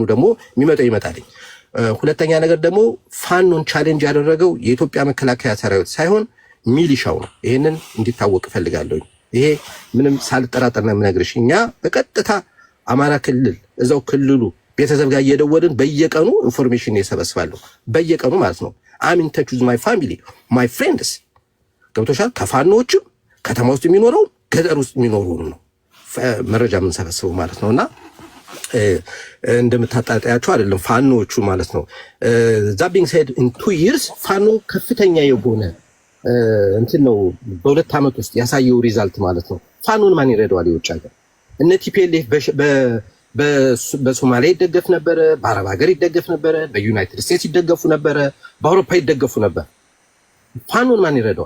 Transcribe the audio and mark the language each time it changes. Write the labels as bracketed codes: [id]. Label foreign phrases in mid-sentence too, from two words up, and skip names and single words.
[am] ደግሞ የሚመጣው ይመጣልኝ። ሁለተኛ ነገር ደግሞ ፋኖን ቻሌንጅ ያደረገው የኢትዮጵያ መከላከያ ሰራዊት ሳይሆን ሚሊሻው ነው። ይሄንን እንዲታወቅ ፈልጋለሁ። ይሄ ምንም ሳልጠራጠር ነው የምነግርሽ። እኛ በቀጥታ አማራ ክልል እዛው ክልሉ ቤተሰብ ጋር እየደወልን በየቀኑ ኢንፎርሜሽን እየሰበስባለሁ በየቀኑ ማለት ነው። [en] I'm in touch with my family, my friends። [am] ገብቶሻል? ከፋኖዎችም ከተማ ውስጥ የሚኖረው ገጠር ውስጥ የሚኖረው ነው መረጃ የምንሰበስበው ማለት ነውና እንደምታጣጣያቸው አይደለም ፋኖዎቹ ማለት ነው። [en] that being said in 2 years [am] ፋኖ ከፍተኛ የሆነ እንትን ነው በ2 ዓመት ውስጥ ያሳየው ሪዛልት ማለት ነው። ፋኖን ማን ይረዳዋል? የውጭ ሀገር እነ ቲፒኤልኤፍ በሶማሊያ ይደገፍ ነበረ፣ በአረብ ሀገር ይደገፍ ነበረ፣ በዩናይትድ ስቴትስ ይደገፉ ነበረ፣ በአውሮፓ ይደገፉ ነበር። ፋኖን ማን ይረዳዋል?